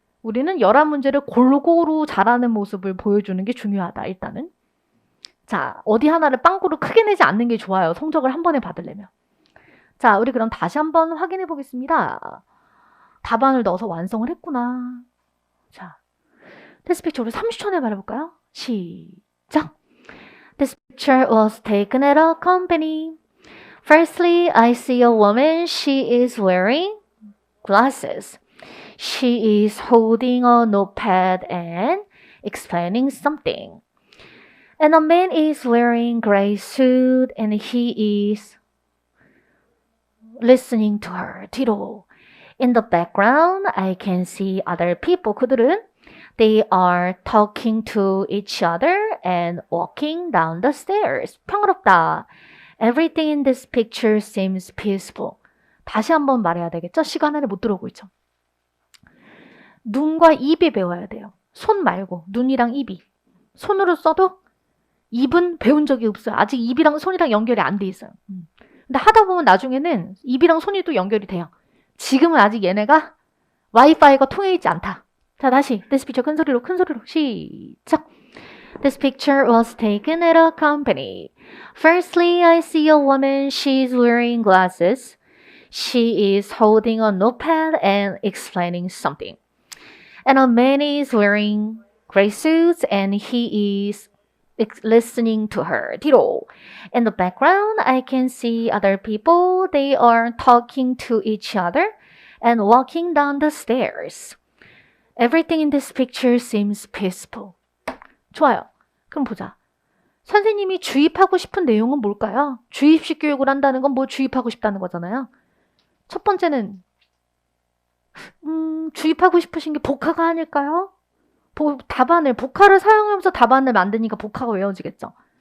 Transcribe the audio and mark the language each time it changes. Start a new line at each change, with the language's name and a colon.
Korean: 우리는 11문제를 골고루 잘하는 모습을 보여주는 게 중요하다. 일단은. 자, 어디 하나를 빵꾸를 크게 내지 않는 게 좋아요. 성적을 한 번에 받으려면. 자, 우리 그럼 다시 한번 확인해 보겠습니다. 답안을 넣어서 완성을 했구나. 자, This picture 우리 30초 내에 말해볼까요? 시작.
English: This picture was taken at a company. Firstly, I see a woman. She is wearing glasses. She is holding a notepad and explaining something. And a man is wearing gray suit and he is listening to her.
Korean: 뒤로.
English: In the background, I can see other people. 그들은 They are talking to each other and walking down the stairs.
Korean: 평화롭다.
English: Everything in this picture seems peaceful.
Korean: 다시 한번 말해야 되겠죠? 시간 안에 못 들어오고 있죠. 눈과 입이 배워야 돼요. 손 말고 눈이랑 입이. 손으로 써도 입은 배운 적이 없어요. 아직 입이랑 손이랑 연결이 안 돼 있어요. 근데 하다 보면 나중에는 입이랑 손이 또 연결이 돼요. 지금은 아직 얘네가 와이파이가 통해 있지 않다. 자, 다시 This picture 큰 소리로 시작.
English: This picture was taken at a company. Firstly, I see a woman. She's wearing glasses. She is holding a notepad and explaining something. And a man is wearing gray suits and he is listening to her. 뒤로. In the background, I can see other people. They are talking to each other and walking down the stairs. Everything in this picture seems peaceful.
Korean: 좋아요. 그럼 보자. 선생님이 주입하고 싶은 내용은 뭘까요? 주입식 교육을 한다는 건 뭐 주입하고 싶다는 거잖아요. 첫 번째는 주입하고 싶으신 게 복화가 아닐까요? 복화를 사용하면서 답안을 만드니까 복화가 외워지겠죠.